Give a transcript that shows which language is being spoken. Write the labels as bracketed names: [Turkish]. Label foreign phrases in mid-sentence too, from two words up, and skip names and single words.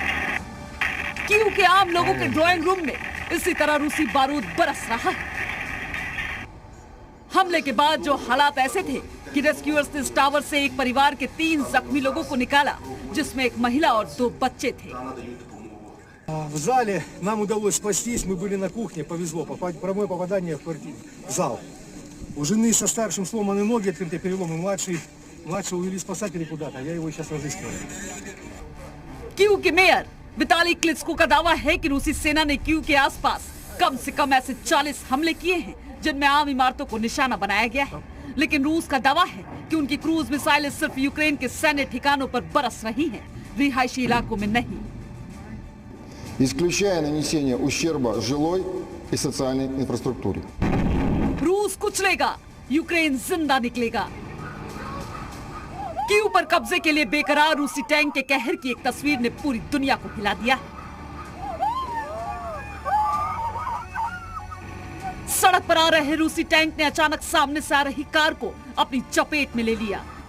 [Hindi] कीव के आम लोगों के ड्राइंग रूम में इसी तरह रूसी बारूद बरस रहा है। हमले के बाद जो हालात ऐसे थे कि रेस्क्यूअर्स ने इस टावर से एक परिवार के 3 जख्मी लोगों को निकाला, जिसमें एक महिला और 2 बच्चे थे। [Russian] В зале нам удалось спастись, мы были на кухне, повезло, прямое попадание в зал. У жены со старшим сломаны ноги, открытые переломы, младшего увели спасатели куда-то, я его сейчас разыскиваю. [Hindi] कीव के मेयर विताली क्लित्स्को का दावा है कि रूसी सेना ने कीव के आसपास कम से कम ऐसे 40 हमले किए हैं जिनमें आम इमारतों को निशाना बनाया गया है, लेकिन रूस का दावा है कि उनकी क्रूज मिसाइलें सिर्फ यूक्रेन के सैन्य ठिकानों पर बरस रही हैं, रिहायशी इलाकों में नहीं। [Russian] исключая нанесение ущерба жилой и социальной инфраструктуре. [Hindi] रूस कुचलेगा, यूक्रेन जिंदा निकलेगा। कीव पर कब्जे के लिए बेकरार रूसी टैंक के कहर की एक तस्वीर ने पूरी दुनिया को हिला दिया। सड़क पर आ रहे रूसी टैंक ने अचानक सामने से आ रही कार को अपनी चपेट में ले लिया।